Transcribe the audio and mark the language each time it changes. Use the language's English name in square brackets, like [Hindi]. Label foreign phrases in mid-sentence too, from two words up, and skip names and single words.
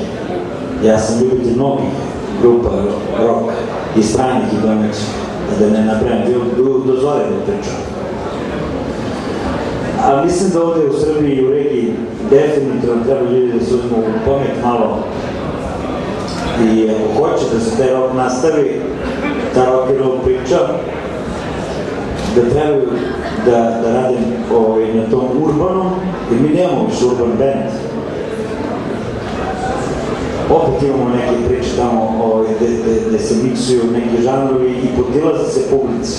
[Serbian] Ja sam ljubitelj mnogih grupa rock i stranih i domaćih, da ne napravim, dozvore da pričam. Ali mislim da ovde u Srbiji i u regiji definitivno treba ljudi da se uzmu u pamet malo i ako hoće da se taj rock nastavi, ta [English] rock and roll [Serbian] priča, da trebaju da radim na tom urbanom, jer mi nemamo više [English] urban band. [Serbian] Opet imamo neke priče tamo gde se miksuju neki žanrovi i podilaze se publici.